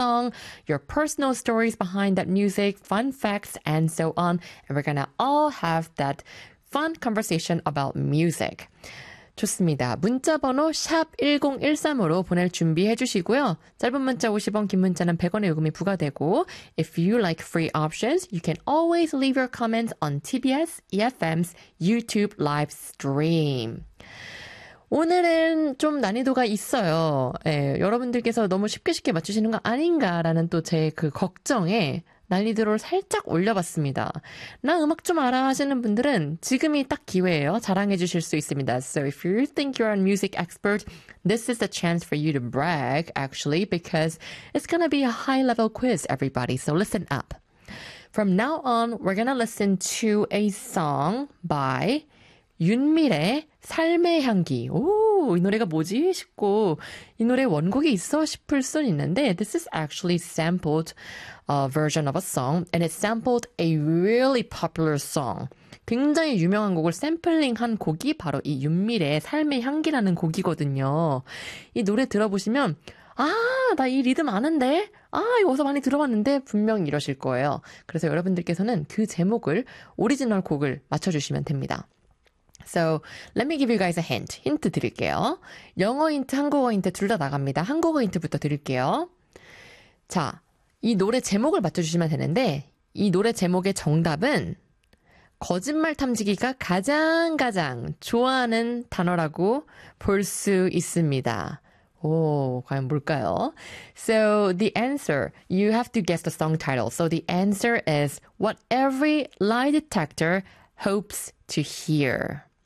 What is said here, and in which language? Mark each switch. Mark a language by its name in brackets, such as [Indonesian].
[English] song, your personal stories behind that music, fun facts, and so on. And we're gonna all have that fun conversation about music. [Korean] 좋습니다. 문자 번호 #1013으로 보낼 준비 해주시고요. 짧은 문자 50원, 긴 문자는 100원의 요금이 부과되고 [English] If you like free options, you can always leave your comments on TBS EFM's YouTube live stream. [Korean] 오늘은 좀 난이도가 있어요. 예, 여러분들께서 너무 쉽게 쉽게 맞추시는 거 아닌가라는 또 제 그 걱정에 난이도를 살짝 올려봤습니다. 나 음악 좀 알아 하시는 분들은 지금이 딱 기회예요. 자랑해 주실 수 있습니다. [English] So if you think you're a music expert, this is the chance for you to brag, actually, because it's gonna be a high-level quiz, everybody. So listen up. From now on, we're gonna listen to a song by 윤미래, 삶의 향기. [Korean] 오, 이 노래가 뭐지? 싶고, 이 노래 원곡이 있어? 싶을 순 있는데, [English] this is actually sampled version of a song, and it sampled a really popular song. [Korean] 굉장히 유명한 곡을 샘플링한 곡이 바로 이 윤미래의 삶의 향기라는 곡이거든요. 이 노래 들어보시면, 아, 나 이 리듬 아는데? 아, 이거 어디서 많이 들어봤는데? 분명 이러실 거예요. 그래서 여러분들께서는 그 제목을, 오리지널 곡을 맞춰주시면 됩니다. [English] So, let me give you guys a hint. [Korean] 힌트 드릴게요. 영어 힌트, 한국어 힌트 둘 다 나갑니다. 한국어 힌트부터 드릴게요. 자, 이 노래 제목을 맞춰주시면 되는데 이 노래 제목의 정답은 거짓말 탐지기가 가장 가장 좋아하는 단어라고 볼 수 있습니다. 오, 과연 뭘까요? [English] So, the answer, you have to guess the song title. So, the answer is what every lie detector hopes to hear.